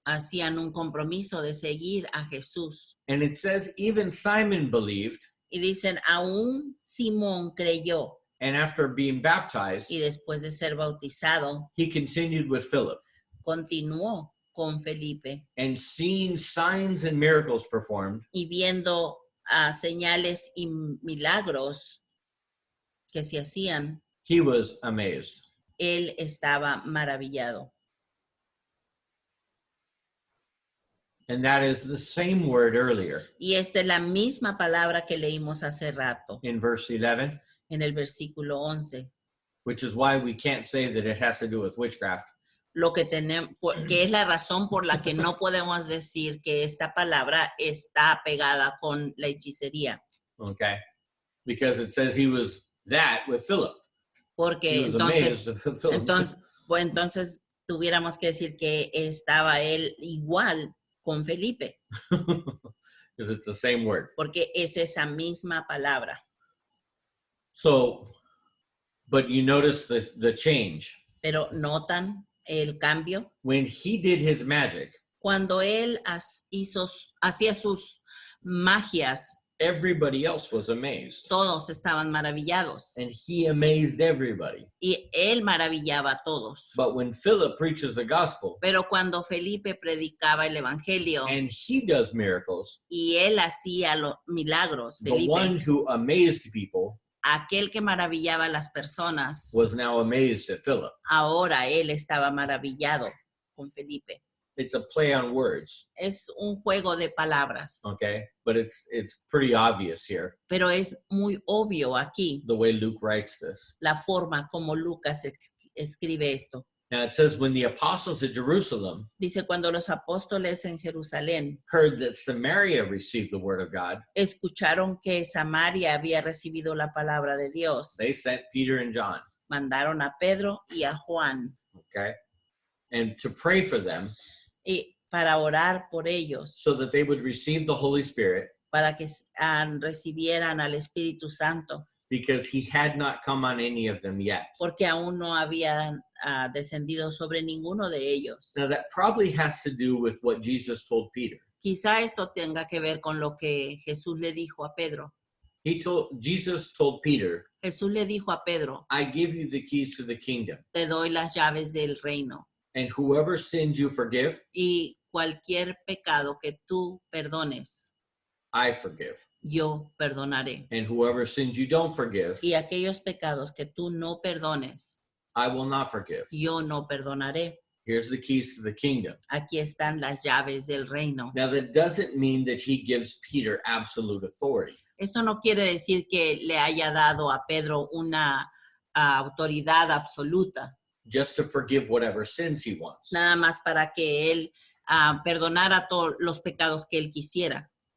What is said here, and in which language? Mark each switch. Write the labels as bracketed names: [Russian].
[Spanish] Hacían un compromiso de seguir a Jesús. [English] And it says even Simon believed, [Spanish] Y dicen, aún Simón creyó, [English] and after being baptized, [Spanish] y después de ser bautizado, [English] he continued with Philip. [Spanish] continuó con Felipe. [English] And seeing signs and miracles performed, [Spanish] Y viendo señales y milagros que se hacían, [English] he was amazed. [Spanish] él estaba maravillado. [English] And that is the same word earlier [Spanish] Y esta es la misma palabra que leímos hace rato [English] in verse 11, [Spanish] en el versículo 11. [English] which is why we can't say that it has to do with witchcraft. [Spanish] Lo que tenemos, que es la razón por la que no podemos decir que esta palabra está pegada con la hechicería. [English] Okay. Because it says he was that with Philip. [Spanish] Porque [English] He was amazed at Philip. [Spanish] entonces tuviéramos que decir que estaba él igual con Felipe, [English] Because it's the same word. [Spanish] porque es esa misma palabra. [English] So, but you notice the change. [Spanish] Pero notan el cambio. [English] When he did his magic, [Spanish] Cuando él hacía sus magias, [English] everybody else was amazed. [Spanish] Todos estaban maravillados [English] And he amazed everybody. [Spanish] y él maravillaba a todos. [English] But when Philip preaches the gospel [Spanish] Pero cuando Felipe predicaba el evangelio [English] and he does miracles, [Spanish] y él hacía los milagros, [English] the one [Spanish] Felipe, [English] who amazed people [Spanish] aquel que maravillaba a las personas, [English] was now amazed at Philip. [Spanish] ahora él estaba maravillado con Felipe. [English] It's a play on words, [Spanish] Es un juego de palabras, [English] okay? But it's pretty obvious here, [Spanish] pero es muy obvio aquí [English] the way Luke writes this. [Spanish] la forma como Lucas escribe esto. [English] Now it says, when the apostles at Jerusalem [Spanish] Dice, cuando los apóstoles en Jerusalén [English] heard that Samaria received the word of God, [Spanish] escucharon que Samaria había recibido la palabra de Dios, [English] they sent Peter and John, [Spanish] mandaron a Pedro y a Juan [English] okay? And to pray for them [Spanish] y para orar por ellos, [English] so that they would receive the Holy Spirit, [Spanish] para que recibieran al Espíritu Santo, [English] because he had not come on any of them yet. [Spanish] porque aún no había descendido sobre ninguno de ellos. [English] Now that probably has to do with what Jesus told Peter. [Spanish] Quizá esto tenga que ver con lo que Jesús le dijo a Pedro. [English] Jesus told Peter, [Spanish] Jesús le dijo a Pedro, [English] I give you the keys to the kingdom, [Spanish] te doy las llaves del reino, [English] and whoever sins you forgive, [Spanish] y cualquier pecado que tú perdones, [English] I forgive. [Spanish] yo perdonaré. [English] And whoever sins you don't forgive, [Spanish] Y aquellos pecados que tú no perdones, [English] I will not forgive. [Spanish] yo no perdonaré. [English] Here's the keys to the kingdom. [Spanish] Aquí están las llaves del reino. [English] Now that doesn't mean that he gives Peter absolute authority. [Spanish] Esto no quiere decir que le haya dado a Pedro una autoridad absoluta, [English] Just to forgive whatever sins he wants. [Spanish] nada más para que él perdonara todos los pecados que él quisiera.